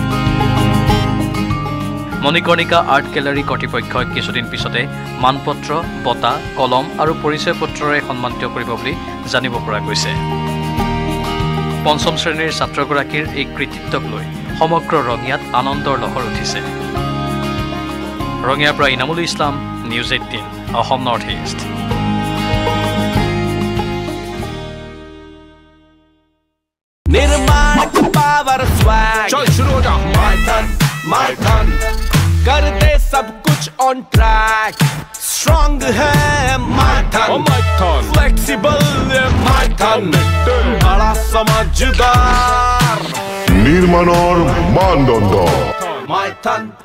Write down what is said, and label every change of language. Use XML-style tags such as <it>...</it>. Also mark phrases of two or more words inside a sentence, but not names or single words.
<as>মণিকৰ্ণিকা আৰ্ট গেলাৰী কৰ্তৃপক্ষই কিছুদিন পিছতে মানপত্ৰ, বঁটা, কলম আৰু পৰিচয় পত্ৰৰে সন্মানিত কৰিব বুলি জানিব পৰা গৈছে। 5ম শ্ৰেণীৰ ছাত্ৰগৰাকীৰ এই কৃতিত্বক লৈ সমগ্ৰ ৰঙিয়াত আনন্দৰ লহৰ উঠিছে। ৰঙিয়াৰ পৰা ইনামুল ইছলাম, নিউজ 18, অসম নৰ্থ ইষ্ট।</as> <hi>निर्माण</hi> <en>power swag</en> <hi>चल शुरू हो जा my ton कर दे सब कुछ</hi> <en>on track</en> <hi>स्ट्रांग है my ton फ्लेक्सिबल है my ton बड़ा समझदार নির্মাণৰ মানদণ্ড my ton</hi>